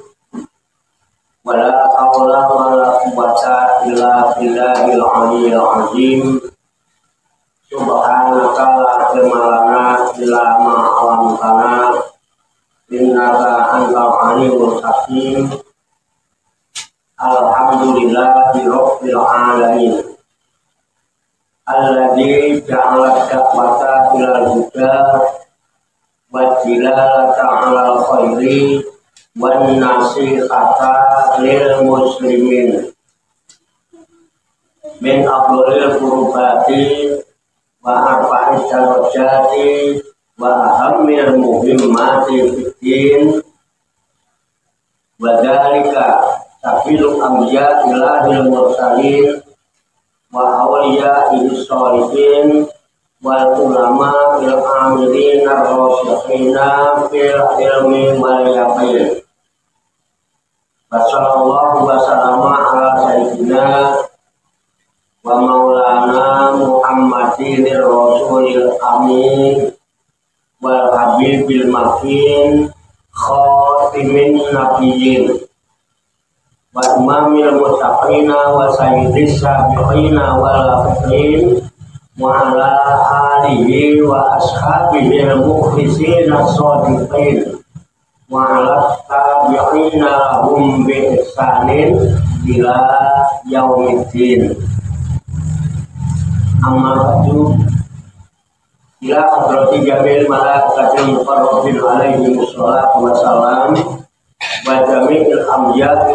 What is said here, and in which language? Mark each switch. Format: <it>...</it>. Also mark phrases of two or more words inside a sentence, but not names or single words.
<ar>ولا حول ولا قوة إلا بالله العلي العظيم. سبحانك لا علم لنا إلا ما علمتنا. إنك أنت العليم الحكيم. الحمد لله رب العالمين. الذي جعل الدعوة إلى الهدى والدلالة على الخير والنصيحة للمسلمين من أفضل القربات وأرفع الدرجات وأهم المهمات في الدين وذلك سبيل الأنبياء والمرسلين وأولياء الصالحين والعلماء العاملين الراسخين في العلم واليقين. وصلى الله وسلم على سيدنا ومولانا محمد رسول الأمين والحبيب المكين خاتم النبيين وإمام المتقين وسيد السابقين والفاتحين وعلى آله وأصحابه المخلصين الصادقين وعلى التابعين لهم بإحسان إلى يوم الدين. أما بعد إلى حضرة جميع ملائكة المقربين عليهم الصلاة والسلام وجميع الأنبياء</ar>